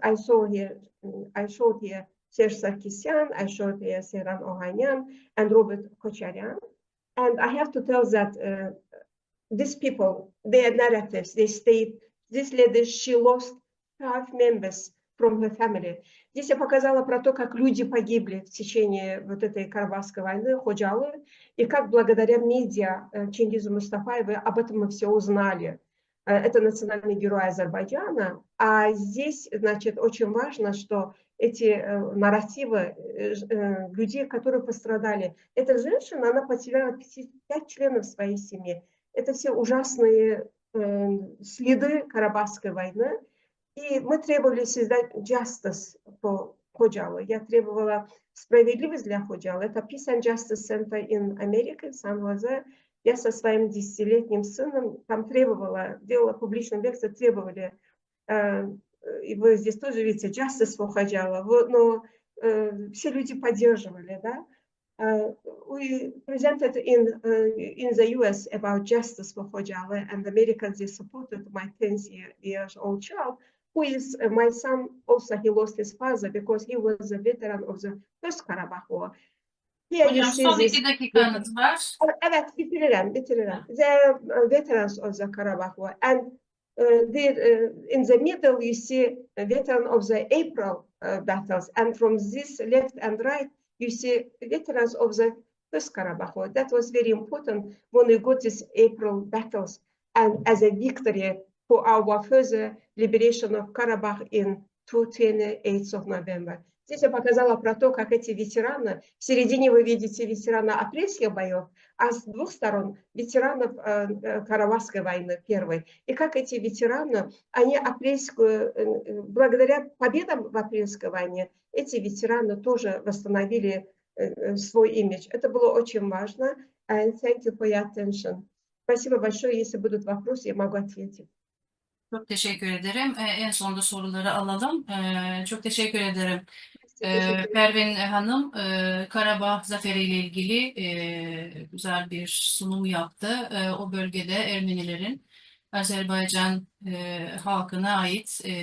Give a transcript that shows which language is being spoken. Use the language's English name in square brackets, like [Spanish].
[English] I showed here Serge Sarkisyan, I showed here Seyran Ohanyan and Robert Kocharyan. And I have to tell that these people, their narratives, they state, this lady, she lost 5 members from her family. [Russian] Здесь я показала про то, как люди погибли в течение вот этой Карабахской войны, Ходжалы, и как благодаря медиа Чингизу Мустафаеву об этом мы все узнали. Это национальный герой Азербайджана. А здесь, значит, очень важно, что эти нарративы людей, которые пострадали. Эта женщина, она потеряла 5 членов своей семьи. Это все ужасные следы Карабахской войны. И мы требовали создать justice по Ходжалу. Я требовала справедливость для Ходжала. Это Peace and Justice Center in America, в Сан-Хозе. Я со своим 10-летним сыном там требовала, делала публичную лекцию, требовали, и вы здесь тоже видите, justice for Ходжала. Но все люди поддерживали, да. [English] We presented in the US about justice for Khojalı, and the Americans, they supported my 10-year-old child, who is my son. Also, he lost his father because he was a veteran of the First Karabakh War. Here you [Turkish] Hocam [English] see son this. [Turkish] 2 dakikanız var. Evet, bitiririm. [English] They're veterans of the Karabakh War, and in the middle you see a veteran of the April battles. And from this left and right, you see veterans of the First Karabakh War. That was very important when we got these April battles and as a victory for our further liberation of Karabakh in 28th of November. [Russian] Здесь я показала про то, как эти ветераны, в середине вы видите ветерана апрельских боев, а с двух сторон ветеранов Карабахской войны первой. И как эти ветераны, они апрельскую, благодаря победам в апрельской войне, эти ветераны тоже восстановили свой имидж. Это было очень важно. [English] And thank you for your attention. Spasibo большое. [Russian] Если будут вопросы, я могу ответить. [Turkish] Çok teşekkür ederim. En sonunda soruları alalım. Çok teşekkür ederim. Teşekkür ederim. Pervin Hanım Karabağ Zaferi ile ilgili güzel bir sunum yaptı. O bölgede Ermenilerin Azerbaycan halkına ait